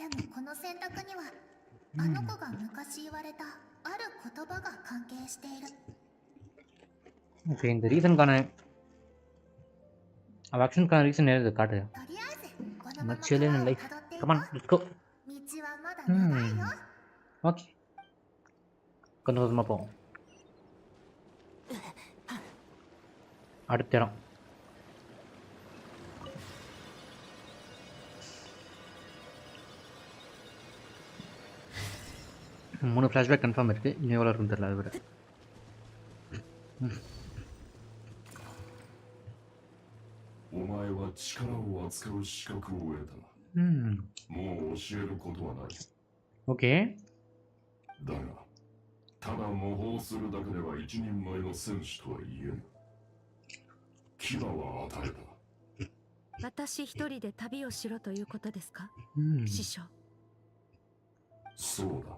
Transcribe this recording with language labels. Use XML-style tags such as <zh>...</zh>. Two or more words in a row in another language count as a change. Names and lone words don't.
<ja>でもこの選択にはあの子が昔言われたある言葉が関係している。</ja> <ta>ஓகே. இந்த ரீசனுக்கான ஆக்ஷனுக்கான ரீசன் எது காட்டு.</ta> <ja>とりあえずこのまま</ja> <en>chilling in life. Come on, let's go.</en> <ja>道はまだ長いよ。</ja> <ta>ஓகே. கொஞ்சம் கொஞ்சமாக போவோம். அடுத்த இடம். மூணு</ta> <en>flashback confirm</en> <ta>இருக்குது. இன்னும் எவ்வளோ இருக்குன்னு தெரியல. அது விட ஓகே.</ta> <ja>だがただ模倣するだけでは一人前の戦士とは言えぬ。牙は与えた。私一人で旅をしろということですか、師匠。そうだ。</ja>